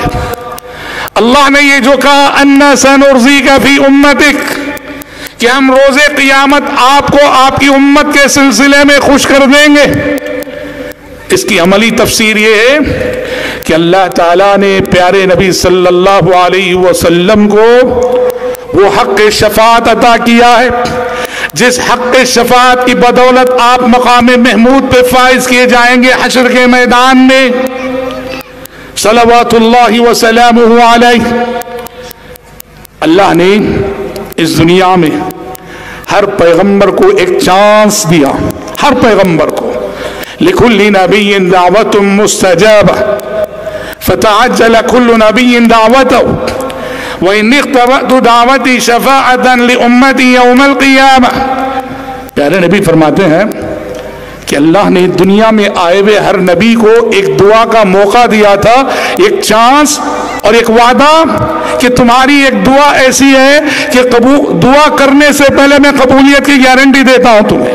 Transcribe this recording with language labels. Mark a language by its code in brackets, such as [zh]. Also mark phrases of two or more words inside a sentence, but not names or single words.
[hi] अल्लाह ने ये जो कहा [ar] إنا سنرضيك في أمتك, [hi] कि हम रोज़े क़यामत आपको आपकी उम्मत के सिलसिले में खुश कर देंगे, इसकी अमली तफसीर ये है कि अल्लाह ताला ने प्यारे नबी [ar] صلى الله عليه وسلم [hi] को वो हक़ शफ़ाअत अता किया है, जिस हक़ शफ़ाअत की बदौलत आप मक़ाम महमूद पे फाइज किए जाएंगे हश्र के मैदान में। [ar] صلوات الله وسلامه عليه. [hi] अल्लाह ने इस दुनिया में हर पैगंबर को एक चांस दिया, हर पैगंबर को। [ar] لكل نبي دعوة مستجابة فتعجل كل نبي دعوته وإني اختبأت دعوتي شفاعة لأمتي يوم القيامة. [hi] प्यारे नबी फरमाते हैं कि अल्लाह ने दुनिया में आए हुए हर नबी को एक दुआ का मौका दिया था, एक चांस और एक वादा कि तुम्हारी एक दुआ ऐसी है कि दुआ करने से पहले मैं कबूलियत की गारंटी देता हूं तुम्हें।